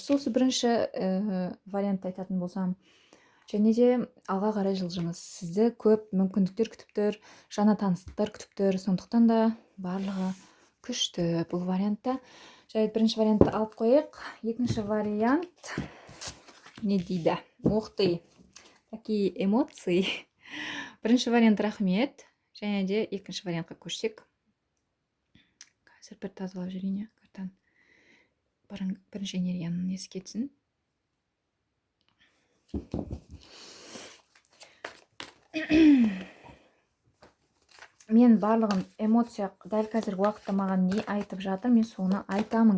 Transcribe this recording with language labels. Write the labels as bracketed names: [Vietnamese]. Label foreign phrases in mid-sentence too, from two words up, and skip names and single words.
[Kazakh] Осы бірінші вариантты айтатын болсам, және де алға қарай жылжыңыз. Сізді көп мүмкіндіктер күтіп тұр, жаңа таныстықтар күтіп тұр, сондықтан да барлығы күшті бұл вариантта. Жарайды, бірінші вариантты алып қойық. Екінші вариант не дейді? [Russian] Ух ты, такие эмоции. [Kazakh] Бірінші вариант рахмет, және де екінші вариантқа көшсек. Қазір бір тазалап жүрейін картаны. Бірінші энергияның несі кетсін. Мен барлығын эмоция дәл қазіргі уақытта маған не айтып жатыр, мен соны айтамын.